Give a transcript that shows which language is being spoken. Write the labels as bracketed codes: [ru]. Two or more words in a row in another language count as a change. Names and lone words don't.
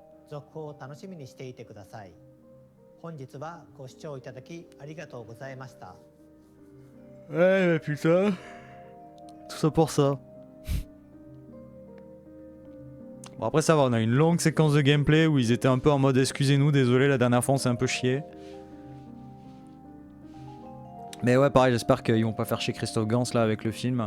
[ja] 続報を楽しみにしていてください。本日はご視聴いただきありがとうございました。 [fr] Ouais, mais putain. Tout ça pour ça. Bon, après ça va, on a une longue séquence de gameplay où ils étaient un peu en mode excusez-nous, désolé, la dernière fois on s'est un peu chié. Mais ouais, pareil, j'espère qu'ils vont pas faire chier Christophe Gans là avec le film.